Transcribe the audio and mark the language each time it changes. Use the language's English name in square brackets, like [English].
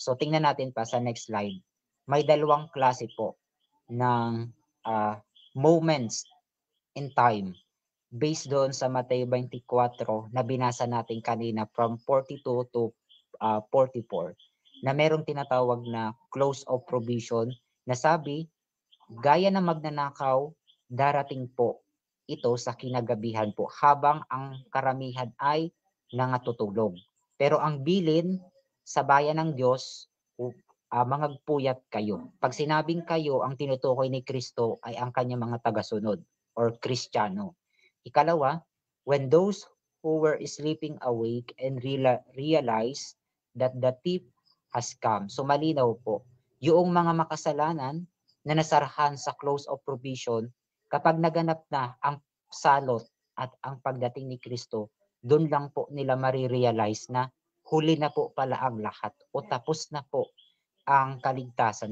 [Filipino] So tingnan natin pa sa next slide. May dalawang klase po ng moments in time based doon sa Mateo 24 na binasa natin kanina from 42 to 44 na merong tinatawag na close of provision na sabi, gaya ng magnanakaw, darating po ito sa kinagabihan po habang ang karamihan ay nangatutulog. Pero ang bilin sa bayan ng Diyos, mangagpuyat kayo. Pag sinabing kayo, ang tinutukoy ni Kristo ay ang kanyang mga tagasunod or Kristiyano. [English] Ikalawa, when those who were sleeping awake and realize that the thief has come. [Filipino] So malinaw po, yung mga makasalanan na nasarahan sa close of provision, kapag naganap na ang salot at ang pagdating ni Kristo, doon lang po nila marirealize na huli na po pala ang lahat o tapos na po ang kaligtasan.